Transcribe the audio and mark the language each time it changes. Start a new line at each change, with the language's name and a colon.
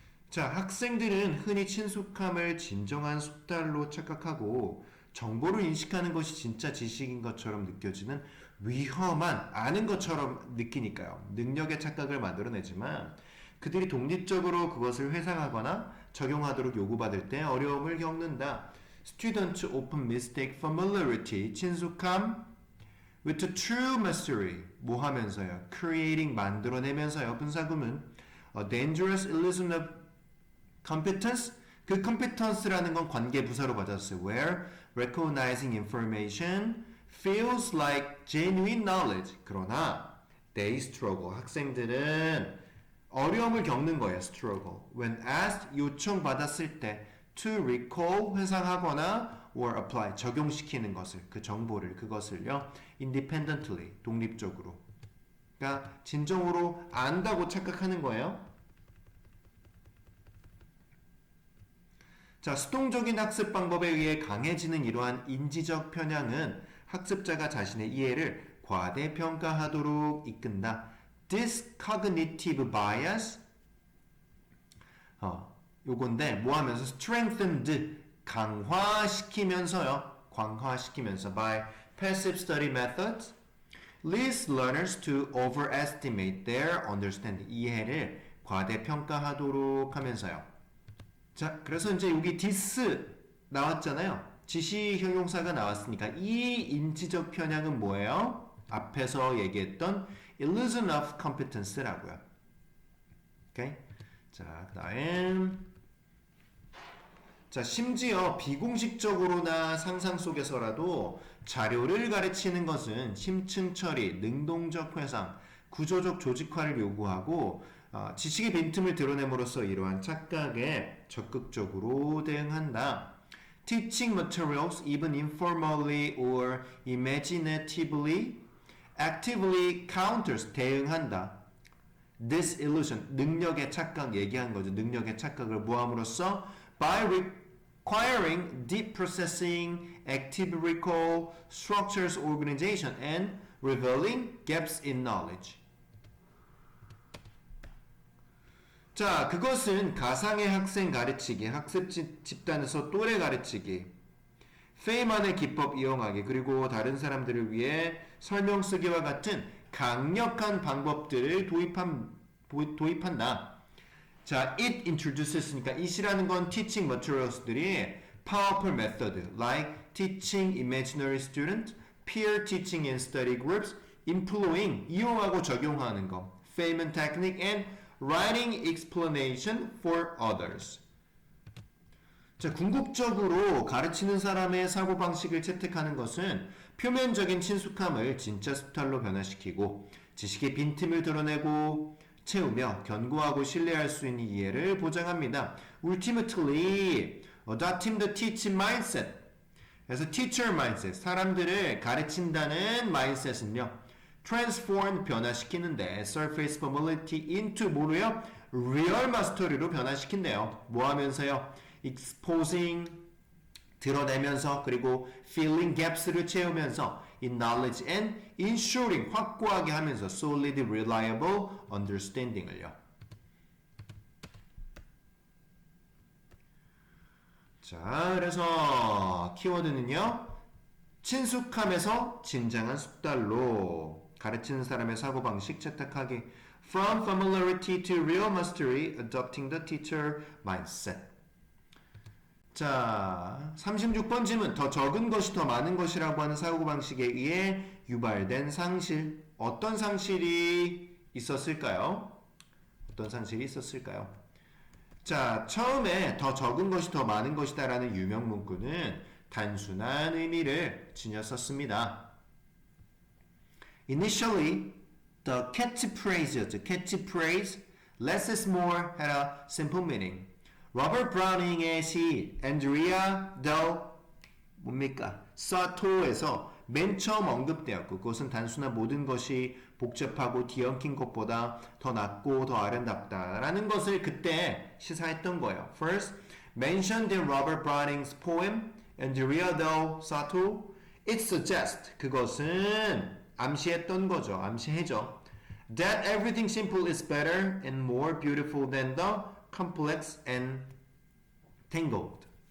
Korean: 자, 학생들은 흔히 친숙함을 진정한 숙달로 착각하고 정보를 인식하는 것이 진짜 지식인 것처럼 느껴지는 위험한 아는 것처럼 느끼니까요. 능력의 착각을 만들어내지만 그들이 독립적으로 그것을 회상하거나 적용하도록 요구받을 때 어려움을 겪는다.
English: Students often mistake familiarity,
Korean: 친숙함
English: with a true mastery,
Korean: 뭐 하면서요?
English: Creating,
Korean: 만들어내면서요. 분사구문
English: a dangerous illusion of competence,
Korean: 그 competence라는 건 관계 부사로 받았어요.
English: Where recognizing information feels like genuine knowledge.
Korean: 그러나
English: they struggle.
Korean: 학생들은 어려움을 겪는 거예요.
English: struggle. When asked,
Korean: 요청받았을 때
English: to recall,
Korean: 회상하거나
English: or apply,
Korean: 적용시키는 것을, 그 정보를, 그것을요. independently, 독립적으로. 그러니까 진정으로 안다고 착각하는 거예요. 자, 수동적인 학습 방법에 의해 강해지는 이러한 인지적 편향은 학습자가 자신의 이해를 과대평가하도록 이끈다.
English: This cognitive bias,
Korean: 요건데 뭐 하면서
English: strengthened,
Korean: 강화시키면서요. 강화시키면서
English: by passive study methods leads learners to overestimate their understanding,
Korean: 이해를 과대평가하도록 하면서요. 자, 그래서 이제 여기 this 나왔잖아요. 지시 형용사가 나왔으니까 이 인지적 편향은 뭐예요? 앞에서 얘기했던
English: illusion of competence
Korean: 라고요. 오케이? 자, 그다음 자, 심지어 비공식적으로나 상상 속에서라도 자료를 가르치는 것은 심층 처리, 능동적 회상, 구조적 조직화를 요구하고 지식의 빈틈을 드러냄으로써 이러한 착각에 적극적으로 대응한다.
English: Teaching materials, even informally or imaginatively, actively counters,
Korean: 대응한다.
English: This illusion,
Korean: 능력의 착각 얘기한 거죠. 능력의 착각을 모함으로써
English: by requiring deep processing, active recall, structures organization, and revealing gaps in knowledge.
Korean: 자, 그것은 가상의 학생 가르치기, 학습 집단에서 또래 가르치기, 페이만의 기법 이용하기, 그리고 다른 사람들을 위해 설명 쓰기와 같은 강력한 방법들을 도입한다.
English: 자, it introduces니까 it이라는 건 teaching materials들이 powerful method, like teaching imaginary student, peer teaching in study groups, employing,
Korean: 이용하고 적용하는 거,
English: Feynman technique, and writing explanation for others.
Korean: 자, 궁극적으로 가르치는 사람의 사고방식을 채택하는 것은 표면적인 친숙함을 진짜 숙달로 변화시키고 지식의 빈틈을 드러내고 채우며 견고하고 신뢰할 수 있는 이해를 보장합니다.
English: Ultimately, adopting the teaching mindset.
Korean: 그래서
English: teacher mindset,
Korean: 사람들을 가르친다는 mindset은요.
English: transform,
Korean: 변화시키는데
English: surface familiarity into
Korean: 뭐로요?
English: real mastery
Korean: 로 변화시킨대요. 뭐 하면서요?
English: exposing,
Korean: 드러내면서 그리고
English: filling gaps를 채우면서 in knowledge and ensuring,
Korean: 확고하게 하면서
English: solid, reliable understanding을요.
Korean: 자, 그래서 키워드는요. 친숙함에서 진정한 숙달로 가르치는 사람의 사고방식 채택하기.
English: From familiarity to real mastery, adopting the teacher mindset.
Korean: 자, 36번 질문. 더 적은 것이 더 많은 것이라고 하는 사고방식에 의해 유발된 상실. 어떤 상실이 있었을까요? 어떤 상실이 있었을까요? 자, 처음에 더 적은 것이 더 많은 것이다 라는 유명 문구는 단순한 의미를 지녔었습니다.
English: Initially, the catchphrase, less is more had a simple meaning.
Korean: 로버트 브라우닝의 시
English: Andrea del
Korean: 뭡니까? 사토에서 맨 처음 언급되었고 그것은 단순한 모든 것이 복잡하고 뒤엉킨 것보다 더 낫고 더 아름답다라는 것을 그때 시사했던 거예요.
English: First, mentioned in Robert Browning's poem and the Rialdo Sato, it suggests
Korean: 그것은 암시했던 거죠. 암시해죠.
English: That everything simple is better and more beautiful than the complex and tangled.